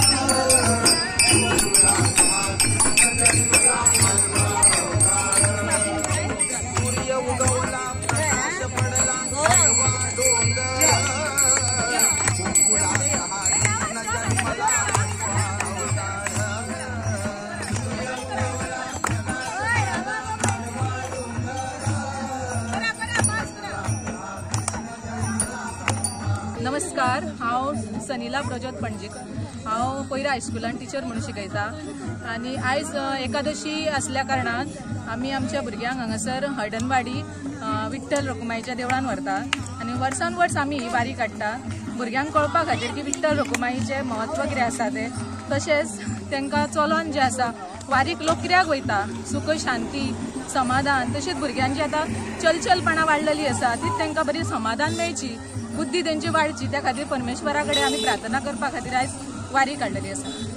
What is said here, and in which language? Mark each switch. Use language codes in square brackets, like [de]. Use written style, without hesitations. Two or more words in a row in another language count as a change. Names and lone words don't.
[mr] सूर्य उगवला प्रकाश पडला आडवा डोंगर गोकुळात हा कृष्ण जन्मला आठवा अवतार [kok] नमस्कार, हांव सनिला प्रज्योत पणजेकर। हांव पयरा हायस्कुलान टीचर म्हणून शिकयता आनी आयज एकादशी आसल्या कारणान आमी आमच्या भुरग्यांक हांगासर हळदणवाडी विठ्ठल रखुमाईच्या देवळान व्हरता आनी वर्सान वर्स आमी ही वारी काडटा भुरग्यांक कळपा खातीर की विठ्ठल रखुमाईचें महत्व कितें आसा तें, तशेंच तांकां चलोन जें आसा वारीक लोक कित्याक वयता, सुख शांती समाधान, तशेंच भुरग्यांची आतां चलचलपणां वाडलेली आसा ती तांकां बरी समाधान मेळची, बुद्धी तेंची वाडची, त्या खातीर परमेश्वरा कडेन आमी प्रार्थना करपा खातीर आयज वारी काडलेली आसा।